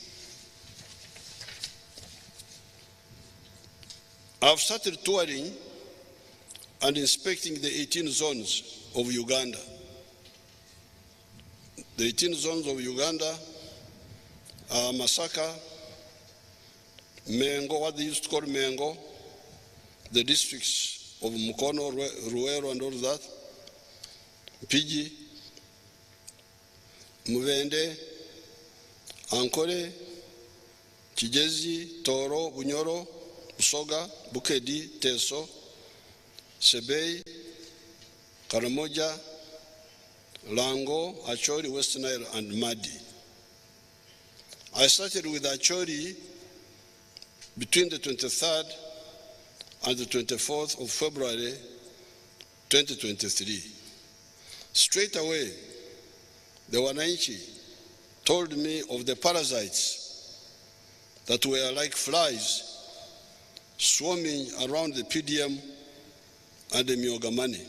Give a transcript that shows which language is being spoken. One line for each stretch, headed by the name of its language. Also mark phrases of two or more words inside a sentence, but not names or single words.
English: I've started touring and inspecting the 18 zones of Uganda. The 18 zones of Uganda are Masaka, Mengo, what they used to call Mengo, the districts of Mukono, Ruero, and all that, Pigi, Muvende, Ankole, Kijezi, Toro, Bunyoro, Usoga, Bukedi, Teso, Sebei, Karamoja, Lango, Achori, West Nile, and Madi. I started with Achori between the 23rd and the 24th of February 2023. Straight away, the Wananchi told me of the parasites that were like flies swarming around the PDM and the Myogamani.